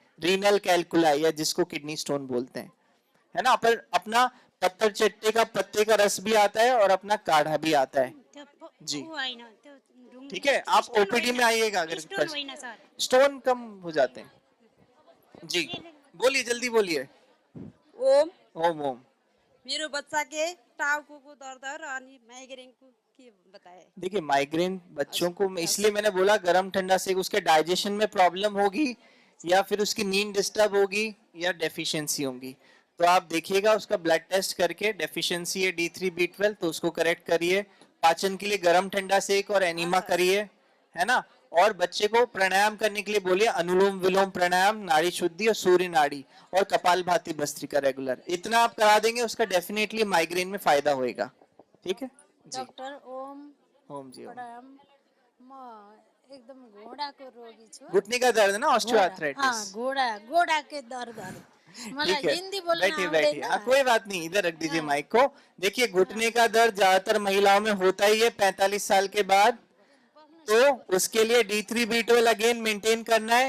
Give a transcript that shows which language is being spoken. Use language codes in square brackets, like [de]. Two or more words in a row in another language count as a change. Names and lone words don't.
[en] renal calculi [hi] या जिसको [en] kidney stone [hi] बोलते हैं, है ना। पर अपना पत्थर चट्टे का पत्ते का रस भी आता है और अपना काढ़ा भी आता है। जी ठीक है, आप ओपीडी में आइएगा अगर स्टोन कम हो जाते हैं। जी बोलिए, जल्दी बोलिए। ओम। ओम ओम। [ne] मेरो बच्चा के टाउको को दर्द और माइग्रेन को की बताए। [hi] देखिए माइग्रेन बच्चों को इसलिए मैंने बोला गरम ठंडा से, उसके डाइजेशन में प्रॉब्लम होगी या फिर उसकी नींद डिस्टर्ब होगी या डेफिशिएंसी होगी। तो आप देखिएगा उसका ब्लड टेस्ट करके, डेफिशिएंसी है D3B12 तो उसको करेक्ट करिए। पाचन के लिए गर्म ठंडा सेक और एनीमा करिए, है ना। और बच्चे को प्राणायाम करने के लिए बोलिए, अनुलोम विलोम प्राणायाम, नाड़ी शुद्धि और सूर्य नाड़ी और कपालभाति भस्त्रिका रेगुलर। इतना आप करा देंगे उसका डेफिनेटली माइग्रेन में फायदा होएगा। ठीक है जी। डॉक्टर ओम ओम जी ओम। [ne] प्रणाम। म एकदम घोडाको रोगी छु। [hi] घुटने का दर्द ना, हाँ, ऑस्टियोआर्थराइटिस। [ne] घोडा के दर्द मलाई [hi] ठीक है, हिंदी बोलना बैठिए बैठिए, [ne] आउँदैन। [hi] कोई बात नहीं, इधर रख दीजिए माइक को। देखिए घुटने का दर्द ज्यादातर महिलाओं में होता ही है 45 साल के बाद, तो उसके लिए D3B12 अगेन मेंटेन करना है।